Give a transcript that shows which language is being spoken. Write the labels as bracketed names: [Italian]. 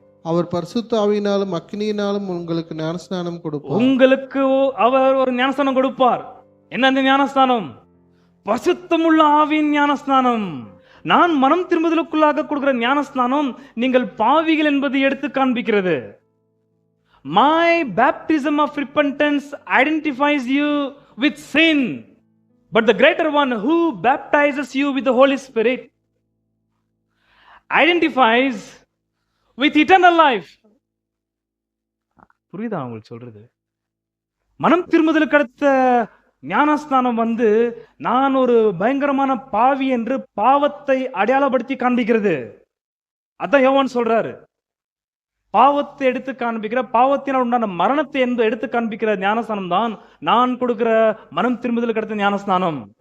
[Tamil] அவர் பரிசுத்த ஆவியினாலும் அக்கினியினாலும் உங்களுக்கு ஞானஸ்நானம் கொடுப்பார். உங்களுக்கு அவர் ஒரு ஞானஸ்நானம் கொடுப்பார். என்ன அந்த ஞானஸ்நானம்? பரிசுத்தமுள்ள ஆவியின் ஞானஸ்நானம். நான் மனம் திரும்புதலுக்குள்ளாக கொடுக்கிற ஞானஸ்நானம் நீங்கள் பாவிகள் என்பதை எடுத்து காண்பிக்கிறது. [English] My baptism of repentance identifies you with sin, but the greater one who baptizes you with the Holy Spirit identifies with eternal life. [Tamil] புரியுதா உங்களுக்கு சொல்றது? மனம் திரும்புதலுக்கு அடுத்த ஞானஸ்நானம் நான் ஒரு பயங்கரமான பாவி என்று பாவத்தை அடையாளப்படுத்தி காண்பிக்கிறது. அதான் யோவான் சொல்றாரு. பாவத்தை எடுத்து காண்பிக்கிற, பாவத்தினால் உண்டான மரணத்தை எடுத்து காண்பிக்கிற ஞானஸ்நானம் தான் நான் கொடுக்கிற மனம் திரும்புதலுக்கு அடுத்த ஞானஸ்நானம்.